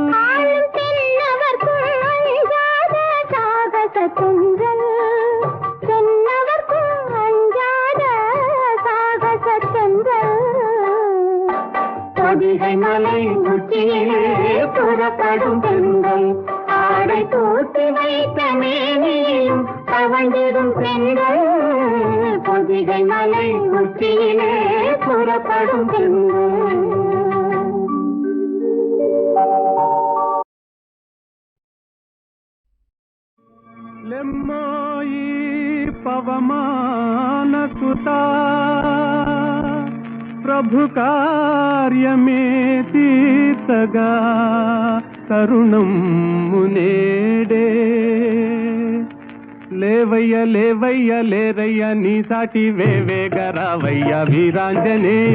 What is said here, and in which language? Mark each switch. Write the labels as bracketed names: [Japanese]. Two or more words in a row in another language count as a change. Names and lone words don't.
[Tamil] பொதிகை மலை உச்சியிலே புறப்படும் பெண்கள் ஆடை தூக்கி வைத்த மேனியும் தவழ்ந்திடும் பெண்கள் பொதிகை மலை உச்சியிலே புறப்படும் பெண்கள் [Telugu] లెమ్మోయి పవమాన సుతా ప్రభు కార్యమే తీర్చగా తరుణం మునేడే లేవయ్య లేవయ్య లేరయ్య నీ సాటి వేవేగరావయ్య వీరాంజనేయ